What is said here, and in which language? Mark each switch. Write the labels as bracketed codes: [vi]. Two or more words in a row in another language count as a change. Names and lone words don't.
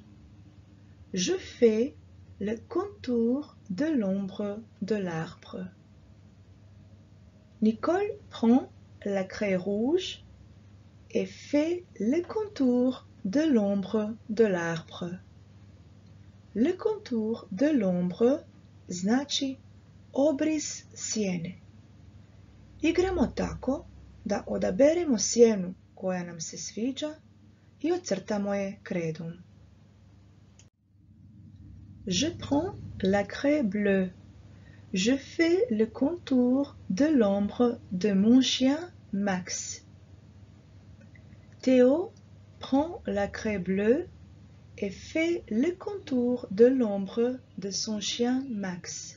[fr] Je fais le contour de l'ombre de l'arbre. Nicole prend la craie rouge et fait le contour de l'ombre de l'arbre. Le contour de l'ombre [hr] znači obris sjene. Igramo tako da odaberemo sjenu koja nam se sviđa i ocrtamo je kredom. [fr] Je prends la craie bleue. Je fais le contour de l'ombre de mon chien Max. Théo prend la craie bleue et fait le contour de l'ombre de son chien Max.